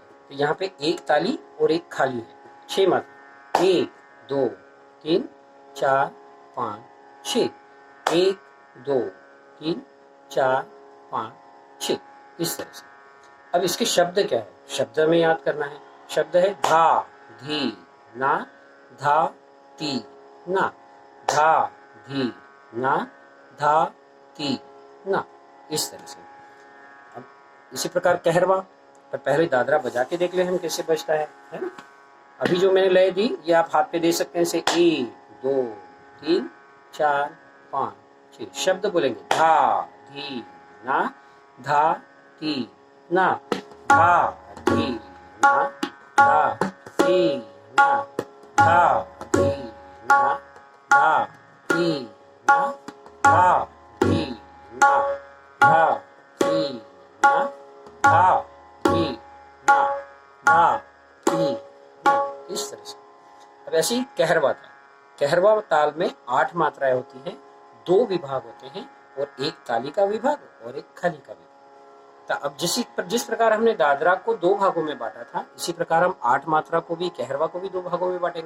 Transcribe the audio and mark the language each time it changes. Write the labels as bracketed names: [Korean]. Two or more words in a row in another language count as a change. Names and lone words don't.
[Hindi] तो यहाँ पे 1 ताली और 1 खाली है, 6 मात्रा, 1 2 3 4 5 6, 1 2 3 4 5 6, इस तरह से। अब इसके शब्द क्या है? शब्द हमें याद करना है। शब्द है धा धी ना, धा ती ना, धा धी ना, धा ती ना, इस तरह से। अब इसी प्रकार कहरवा, पर पहले दादरा बजा के देख ले हम कैसे बजता है ना। अभी जो मैंने लय दी ये आप हाथ पे दे सकते हैं, से 1 2 3 4 5 6 शब्द बोलेंगे। धा धी ना, धा ती ना, धा धी ना, धा ती ना, धा धी ना, धा ती ना, धा धी ना, धा ती ना, धा धी ना, धा ती ना, इस तरह से। अब ऐसे ही कहरवा था। कहरवा ताल में 8 मात्राएं होती हैं, 2 विभाग होते हैं, और 1 ताली का विभाग और 1 खाली का विभाग। तो अब जिस प्रकार हमने दादरा को 2 भागों में बांटा था, इसी प्रकार हम 8 मात्रा को भी, कहरवा को भी 2 भागों में बांटेंगे।